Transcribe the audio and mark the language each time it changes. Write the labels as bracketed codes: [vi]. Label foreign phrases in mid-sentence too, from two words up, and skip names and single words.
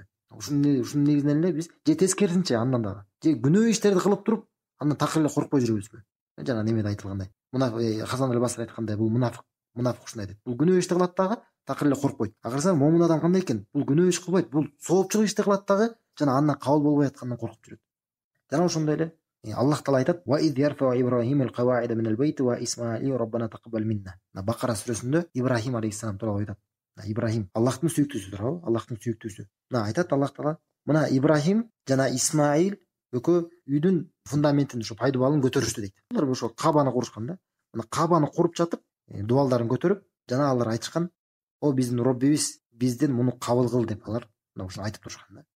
[ky] Ушунун негизинен эле биз же тескерисинче андан дагы же күнөө иштерди кылып туруп андан такыр эле коркпой жүрөбүзбү? Жана немеде айтылгандай. Хасан аль-Басри айткандай, бул мунафык ушундай дейт. Бул күнөө ишти кылат дагы такыр эле коркпойт. Карасаң, момун адам кандай экен? Бул күнөө иш кылбайт, бул соопчулук ишти кылат дагы жана андан кабыл болбой аткандан коркуп жүрөт. Жана ошондой эле Аллах Таала айтат: [ar] "وإذ يرفع إبراهيم القواعد من البيت وإسماعيل ربنا تقبل منا." [ky] Бакара сүрөсүндө Ибрахим алейхиссалам тууралуу айтат. Ибрахим Аллахтын сүйүктүүсү туурабы? Аллахтын сүйүктүүсү. Айтат Аллах Таала: "Мына Ибрахим жана Исмаил экөө үйдүн фундаментин, ушу пайдубалын көтөрүштү" дейт. Алар ошо Кабаны курушкан да. Мына Кабаны куруп жатып, дубалдарын көтөрүп, жана алар айтышкан: "О биздин Роббибиз бизден муну кабыл кыл" деп алар мына ушуну айтып турушкан да.